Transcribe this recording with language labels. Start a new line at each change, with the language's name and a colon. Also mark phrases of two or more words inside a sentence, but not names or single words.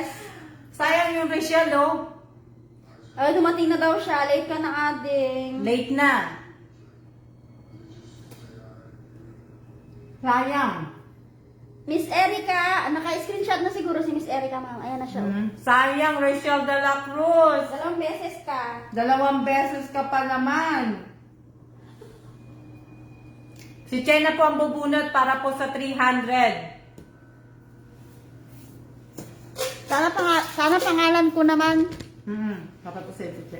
Filipino: Sayang yung Rachel, oh. Ay, dumating na daw siya. Late ka na, ading. Late na. Sayang. Miss Erica, naka-screenshot na siguro si Miss Erica, ma'am. Ayan na siya. Sayang, Rachel de la Cruz. 2 beses ka. 2 beses ka pa naman. Si Che na po ang bubunot para po sa 300. Sana pangalan ko naman. Dapat po si Che.